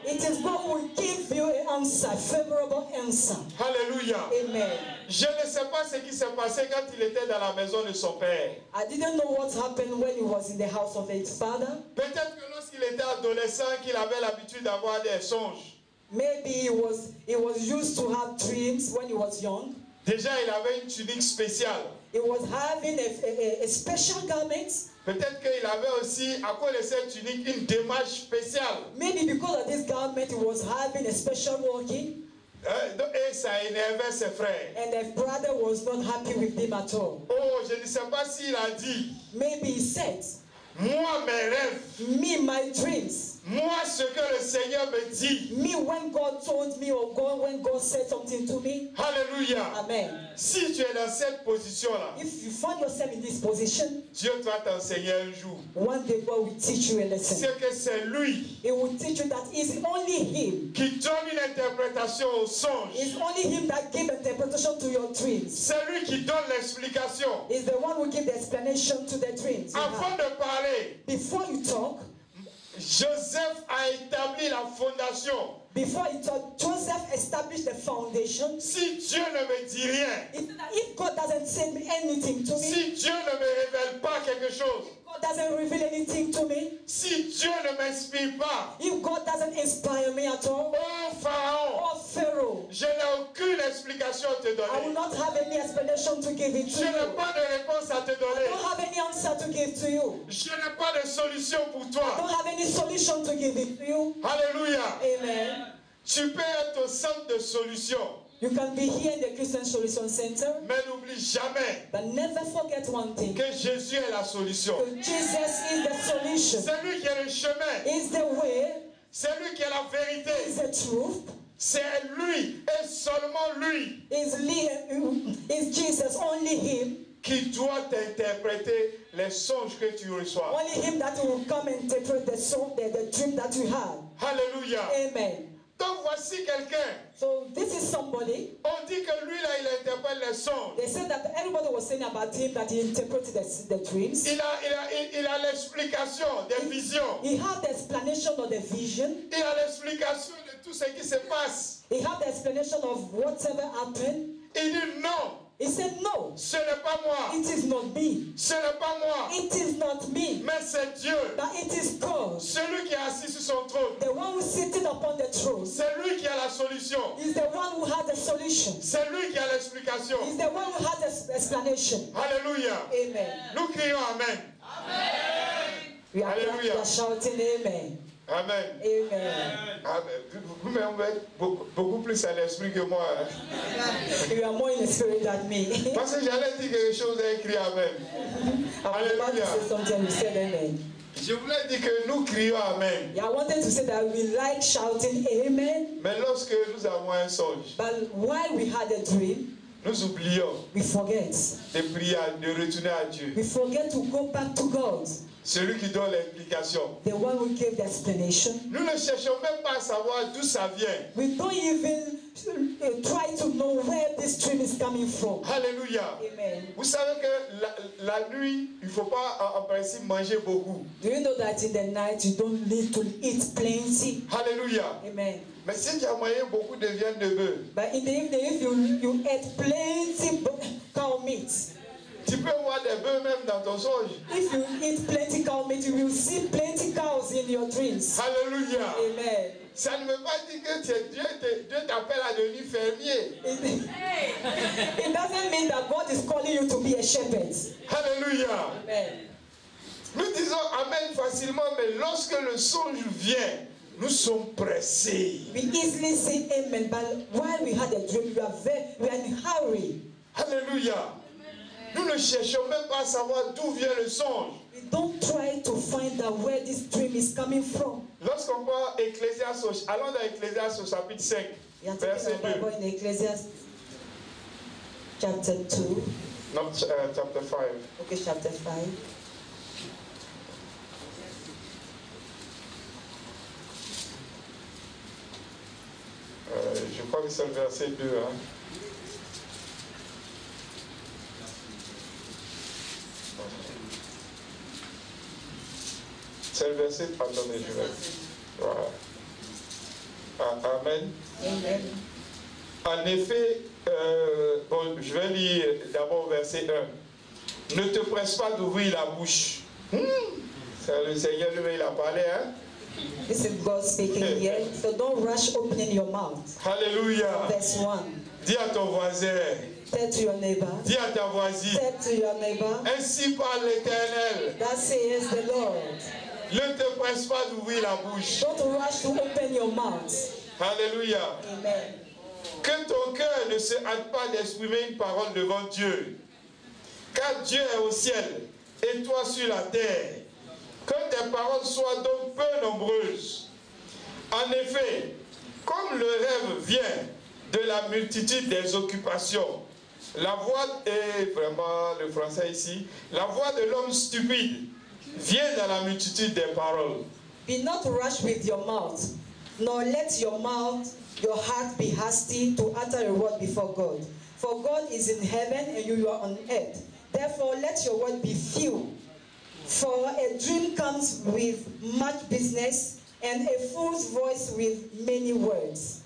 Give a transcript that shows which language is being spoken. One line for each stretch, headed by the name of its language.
English: It is God who will give you an answer, favorable answer.
French: Alléluia. Amen. Je ne sais pas ce qui s'est passé quand il était dans la maison de son père.
English: I didn't know what happened when he was in the house of his father.
French: Peut-être que lorsqu'il était adolescent, qu'il avait l'habitude d'avoir des songes.
English: Maybe he was used to have dreams when he was young.
French: Déjà, il avait une tunique spéciale.
English: He was having a special garment.
French: Peut-être qu'il avait aussi, à cause de cette tunique, une démarche spéciale.
English: Maybe because of this garment, he was having a special walking.
French: Et ça énervait ses frères.
English: And the brother was not happy with him at all.
French: Oh, je ne sais pas s'il a dit.
English: Maybe he said,
French: Moi, mes rêves.
English: me, my dreams.
French: Moi, ce que le Seigneur me dit.
English: Me, when God told me or when God said something to me.
French: Alléluia. Amen. Si tu es dans cette position-là,
English: If you find yourself in this position,
French: Dieu va t'enseigner un jour.
English: one day God will teach you a lesson.
French: C'est que c'est lui
English: He will teach you that it's only Him.
French: qui donne une interprétation au songe.
English: It's only Him that gives interpretation to your dreams.
French: C'est lui qui donne l'explication.
English: It's the one who gives the explanation to the dreams.
French: Avant de parler,
English: Before you talk,
French: Joseph a établi la fondation.
English: before you talk, Joseph established the foundation.
French: Si Dieu ne me dit rien,
English: If God doesn't say anything to me,
French: si Dieu ne me révèle pas quelque chose,
English: God doesn't reveal anything to me,
French: si Dieu ne m'inspire pas,
English: if God doesn't inspire me at all,
French: oh Pharaon,
English: or Pharaoh,
French: je n'ai aucune explication à te
English: I will not have any explanation to give it to
French: Je n'ai
English: you.
French: pas de réponse à te
English: I
French: donner.
English: don't have any answer to give to you.
French: Je n'ai pas de solution pour
English: I
French: toi.
English: don't have any solution to give it to you.
French: Alléluia. Amen. Tu peux être au centre de solution,
English: You can be here in the Christian Solution Center,
French: mais n'oublie jamais
English: but never forget one thing.
French: que Jésus est la solution.
English: Jesus is the solution.
French: C'est lui qui est le chemin.
English: Is the way,
French: C'est lui qui est la vérité.
English: is the truth,
French: C'est lui et seulement lui
English: is Jesus, only Him,
French: qui doit interpréter les songes que tu reçois.
English: only Him that will come and interpret the soul, the dream that you have.
French: Alléluia. Amen. Donc voici quelqu'un.
English: So this is somebody.
French: On dit que lui là, il interprète les songes.
English: They said that everybody was saying about him that he interpreted the dreams.
French: Il a l'explication des visions.
English: He had the explanation of the vision.
French: Il a l'explication de tout ce qui se passe.
English: He had the explanation of whatever happened.
French: Il dit non,
English: He said, no,
French: ce n'est pas moi.
English: it is not me.
French: Ce n'est pas moi.
English: It is not me.
French: Mais c'est Dieu.
English: But it is God.
French: Celui qui est assis sur son trône.
English: The one who is sitting upon the throne
French: C'est lui qui a la solution.
English: is the one who has the solution.
French: C'est lui qui a l'explication.
English: Is the one who has the explanation.
French: Alléluia. Amen. Nous crions Amen.
English: We are Hallelujah. shouting amen. Amen. Amen. Amen.
French: Vous-même, vous êtes beaucoup plus à l'esprit que moi.
English: You are more in the spirit than me.
French: Parce que j'allais dire quelque chose et écrit Amen.
English: I was about to say something, you said amen.
French: Je voulais dire que nous crions Amen.
English: Yeah, I wanted to say that we like shouting amen,
French: Mais lorsque nous avons un songe,
English: but while we had a dream,
French: nous oublions
English: we forget.
French: de prier, de retourner à Dieu.
English: We forget to go back to God,
French: Celui qui donne l'explication.
English: the one who gave the explanation.
French: Nous ne cherchons même pas à savoir d'où ça vient.
English: We don't even try to know where this dream is coming from.
French: Alléluia. Amen. Vous savez que la nuit, il ne faut pas en principe manger beaucoup.
English: Do you know that in the night you don't need to eat plenty?
French: Alléluia. Amen. Mais si tu as mangé beaucoup de viande de bœuf,
English: But in the evening, if you ate plenty cow meat,
French: tu peux voir des bœufs même dans ton songe.
English: if you eat plenty cow meat, you will see plenty cows in your dreams.
French: Alléluia. Amen. Ça ne veut pas dire que Dieu t'appelle à devenir fermier.
English: It doesn't mean that God is calling you to be a shepherd.
French: Alléluia. Amen. Nous disons Amen facilement, mais lorsque le songe vient, nous sommes pressés.
English: We easily say amen, but while we had a dream, we are in a hurry.
French: Alléluia. Nous ne cherchons même pas à savoir d'où vient le songe.
English: We don't try to find out where this dream is coming from.
French: Lorsqu'on voit Ecclésiaste, allons dans Ecclésiaste au chapitre 5,
English: We are
French: verset
English: taking our 2. Bible in Ecclesiastes chapter 2. Non, chapter 5. Okay, chapter 5.
French: Je crois que c'est le verset 2. Hein. C'est le verset. Attendez, je vais. Voilà. Amen. Amen. En effet, bon, je vais lire d'abord verset 1. Ne te presse pas d'ouvrir la bouche. C'est le Seigneur lui-même, il a parlé. Hein?
English: This is God speaking here. So don't rush opening your mouth.
French: Alléluia.
English: Verse 1.
French: Dis à ton voisin.
English: Tell to your neighbor.
French: Dis à ta voisine.
English: Tell to your neighbor.
French: Ainsi parle l'Éternel.
English: That says the Lord.
French: Ne te presse pas d'ouvrir la bouche.
English: Don't rush to open your mouth.
French: Alléluia. Amen. Que ton cœur ne se hâte pas d'exprimer une parole devant Dieu. Car Dieu est au ciel et toi sur la terre. Que tes paroles soient donc peu nombreuses. En effet, comme le rêve vient de la multitude des occupations, la voix, et vraiment le français ici, la voix de l'homme stupide vient dans la multitude des paroles.
English: Be not rash with your mouth, nor let your heart be hasty to utter a word before God. For God is in heaven and you are on earth. Therefore let your word be few. For a dream comes with much business, and a fool's voice with many words.